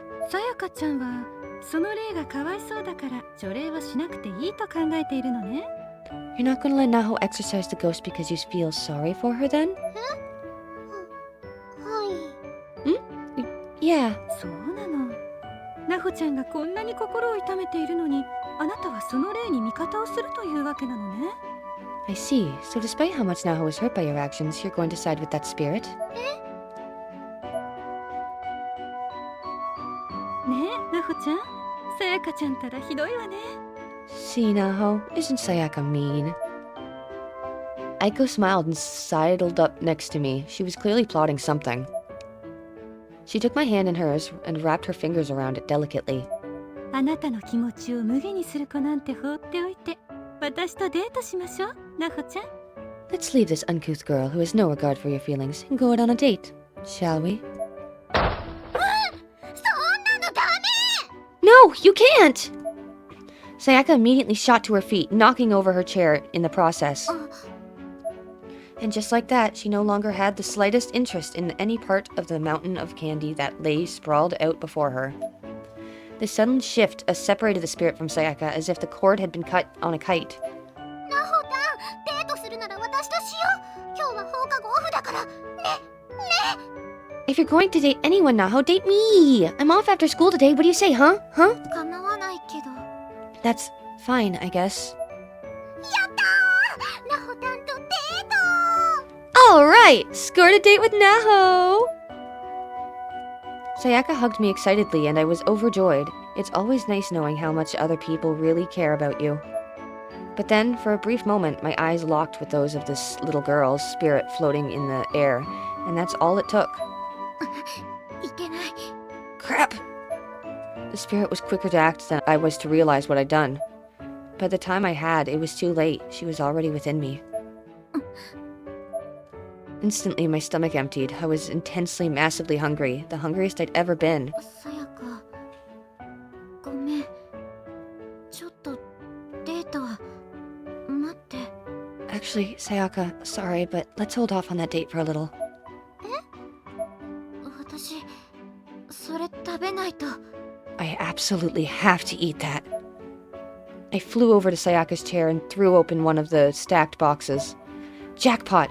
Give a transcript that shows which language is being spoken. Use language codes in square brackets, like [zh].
[ja] さやかちゃんはその霊がかわいそうだから除霊はしなくていいと考えているのね。 [en] You're not going to let Naho exorcise the ghost because you feel sorry for her then? [ja] はい。 [en] Yeah. [ja] そうなの。なほちゃんがこんなに心を痛めているのに、あなたはその霊に味方をするというわけなのね。 [en] I see. So despite how much Naho is hurt by your actions, you're going to side with that spirit? [ja] ねえ、なほちゃん。さやかちゃんたらひどいわね。 [en] See, Naho, isn't Sayaka mean? Aiko smiled and sidled up next to me. She was clearly plotting something. She took my hand in hers and wrapped her fingers around it delicately. [ja] あなたの気持ちを無限にする子なんて放っておいて、私とデートしましょう、なほちゃん。 [en] Let's leave this uncouth girl who has no regard for your feelings and go out on a date, shall we? [ja] そんなのダメ。 [en] No, you can't! Sayaka immediately shot to her feet, knocking over her chair in the process. And just like that, she no longer had the slightest interest in any part of the mountain of candy that lay sprawled out before her. This sudden shift separated the spirit from Sayaka as if the cord had been cut on a kite. [ja] ナホタン、デートするなら私としよう。今日は放課後オフだから。ね、ね。 [en] If you're going to date anyone, Naho, date me! I'm off after school today, what do you say, huh? Huh? [ja] 叶わないけど。 [en] That's fine, I guess. [ja] やったー！ナホタンとデート。 [en] Alright! Scored a date with Naho! Sayaka hugged me excitedly and I was overjoyed. It's always nice knowing how much other people really care about you. But then, for a brief moment, my eyes locked with those of this little girl's spirit floating in the air, and that's all it took. [ja] いけない。 [en] Crap! The spirit was quicker to act than I was to realize what I'd done. By the time I had, it was too late. She was already within me. Instantly, my stomach emptied. I was intensely, massively hungry, the hungriest I'd ever been. [ja] さやか、ごめん。ちょっとデートは待って。 [en] Actually, Sayaka, sorry, but let's hold off on that date for a little. [ja] 私、それ食べないと。 [en] I absolutely have to eat that. I flew over to Sayaka's chair and threw open one of the stacked boxes. Jackpot!